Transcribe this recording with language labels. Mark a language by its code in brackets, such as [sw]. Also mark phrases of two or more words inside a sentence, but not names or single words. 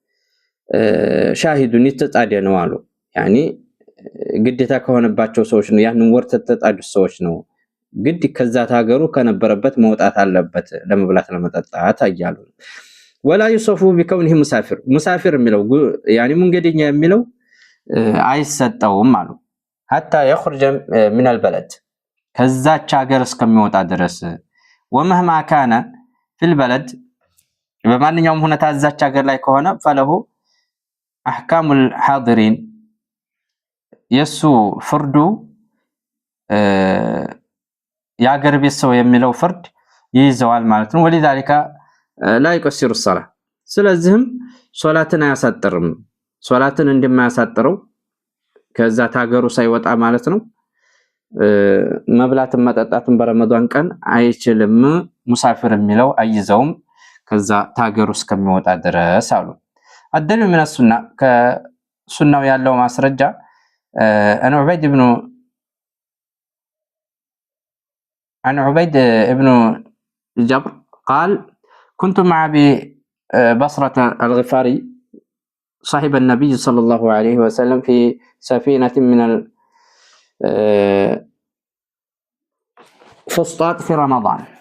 [am] ሻሂዱን የተጣደ ነው አሉ። يعني ግዴታ ከሆነባቸው ሰዎች ነው ያንን ወር ተጣዱ ሰዎች ነው ግድ ከዛ ታገሩ ከነበረበት መውጣት አለበት ለመብላት ለመጠጣት አያሉ [ar] ولا يوصف بكونه مسافر [am] የሚለው يعني መንገደኛ የሚለው አይሰጠውም አሉ [ar] حتى يخرج من البلد [am] ከዛች ሀገር እስከሚወጣ ድረስ [ar] ومهما كان في البلد [am] በማንኛውም ሁኔታ እዛች ሀገር ላይ ከሆነ [ar] فله احكام الحاضرين [am] የሱ ፍርዱ የሀገር ቤት ሰው የሚለው ፍርድ ይይዘዋል ማለት ነው። [ar] ولذلك لا يقصر الصلاه [am] ስለዚህም ሶላትን አያሳጥርም። ሶላትን እንደማያሳጥረው ከዛ ታገሩ ሳይወጣ ማለት ነው መብላትን መጠጣትን በረመዳን ቀን አይችልም። ሙሳፊር የሚለው አይዘውም ከዛ ታገሩ እስከሚወጣ ድረስ አሉ። አደሉ [ar] من السنة [am] ከሱናው ያለው ማስረጃ عن [ar] عبيد بن جبر قال كنت مع أبي بصرة الغفاري صاحب النبي صلى الله عليه وسلم في سفينة من الفسطاط في رمضان.